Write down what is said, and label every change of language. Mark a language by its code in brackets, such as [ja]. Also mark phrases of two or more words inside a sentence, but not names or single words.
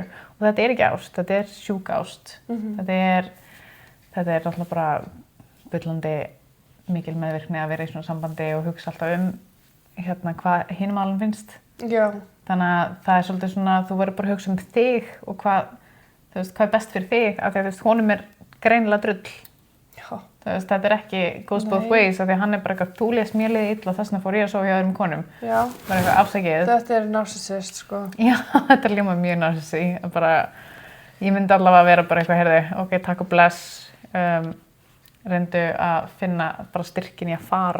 [is] Og þetta er ekki ást, þetta er sjúk ást. Þetta er náttúrulega bara bullandi mikil meðvirkni að vera í svona sambandi og hugsa alltaf hvað hinum alveg finnst. Já. Þannig að það er svolítið svona, þú verður bara að hugsa þig og hvað er best fyrir þig, af því að þú veist, honum er greinilega drull. Já. Þú veist, þetta er ekki [en] goes both ways, [is] af því að hann er bara eitthvað, þú lést mér liðið illa, þess vegna fór ég að sofa hjá öðrum konum. Já. Bara eitthvað afsakið. Þetta er narcissist, sko. Já, þetta ljómar mjög narcissi. Bara, ég myndi allavega að vera bara eitthvað, heyrðu, ok, takk og bless. Reyndu að finna bara styrkin í að fara.